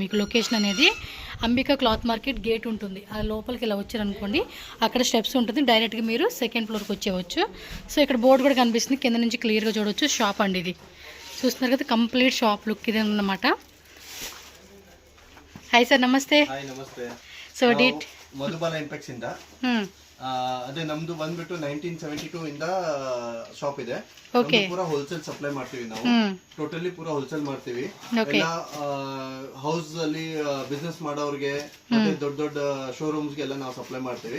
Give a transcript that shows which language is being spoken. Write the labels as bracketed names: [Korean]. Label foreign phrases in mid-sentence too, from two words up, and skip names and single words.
[Telugu] మీకు లొకేషన్ అనేది అంబికా క్లాత్ మార్కెట్ గేట్ ఉంటుంది. ఆ లోపలికి ఇలా వచ్చారనుకోండి, అక్కడ స్టెప్స్ ఉంటుంది. డైరెక్ట్గా మీరు [English] second floor [Telugu] వచ్చేవచ్చు. సో ఇక్కడ బోర్డు కూడా కనిపిస్తుంది, కింద నుంచి క్లియర్గా చూడవచ్చు. షాప్ అండి ఇది. చూస్తున్నారు కదా, [English] complete shop look [Telugu] ఇది అన్నమాట. [English] Hi sir, [Kannada] ನಮಸ್ತೆ. ಸೊ ಡೇಟ್ ಮಧುಬಾಲ ಇಂಪೆಕ್ಸ್ ಇಂದ ಅದೇ ನಮ್ದು ಬಂದ್ಬಿಟ್ಟು 1972 ಇಂದ ಶಾಪ್ ಇದೆ. ಪೂರಾ [English] wholesale supply [Kannada] ಮಾಡ್ತೀವಿ ನಾವು. ಟೋಟಲಿ ಪೂರಾ ಹೋಲ್ಸೇಲ್ ಮಾಡ್ತೀವಿ. ಎಲ್ಲ ಹೌಸ್ ಅಲ್ಲಿ ಬಿಸ್ನೆಸ್ ಮಾಡೋರಿಗೆ ಮತ್ತೆ ದೊಡ್ಡ ಶೋರೂಮ್ಸ್ ಗೆಲ್ಲ ನಾವು ಸಪ್ಲೈ ಮಾಡ್ತೀವಿ.